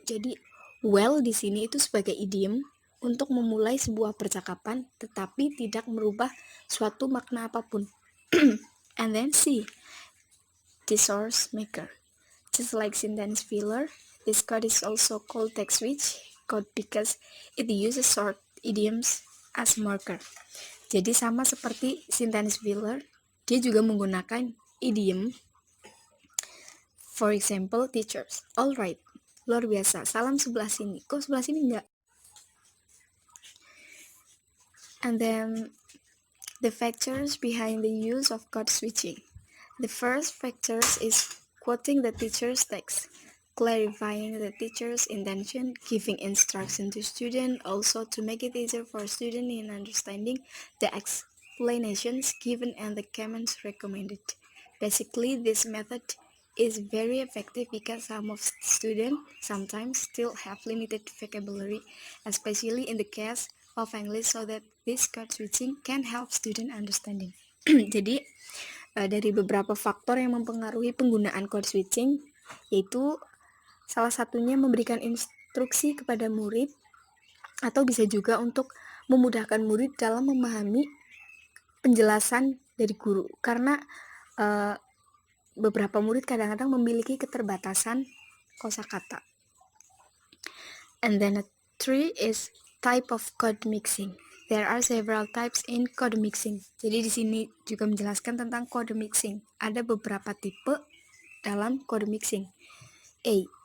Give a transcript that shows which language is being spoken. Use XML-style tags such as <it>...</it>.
<id>Jadi, well di sini itu sebagai idiom untuk memulai sebuah percakapan tetapi tidak merubah suatu makna apapun.</id> <en>And then C, the source maker. Just like sentence filler, this code is also called text switch code because it uses short idioms as marker.</en> <id>Jadi sama seperti sentence filler, dia juga menggunakan idiom.</id> <en>For example, teachers. Alright,</en> <id>luar biasa. Salam sebelah sini. Kok sebelah sini enggak?</id> <en>And then the factors behind the use of code switching. The first factor is quoting the teacher's text, clarifying the teacher's intention, giving instruction to student, also to make it easier for student in understanding the explanations given and the comments recommended. Basically, this method is very effective because some of students sometimes still have limited vocabulary, especially in the case of English, so that this code switching can help student understanding.</en> <id>Jadi dari beberapa faktor yang mempengaruhi penggunaan code switching, yaitu salah satunya memberikan instruksi kepada murid atau bisa juga untuk memudahkan murid dalam memahami penjelasan dari guru, karena beberapa murid kadang-kadang memiliki keterbatasan kosakata.</id> <en>And then 3 is type of code mixing. There are several types in code mixing.</en> <id>Jadi di sini juga menjelaskan tentang code mixing. Ada beberapa tipe dalam code mixing. A.</id>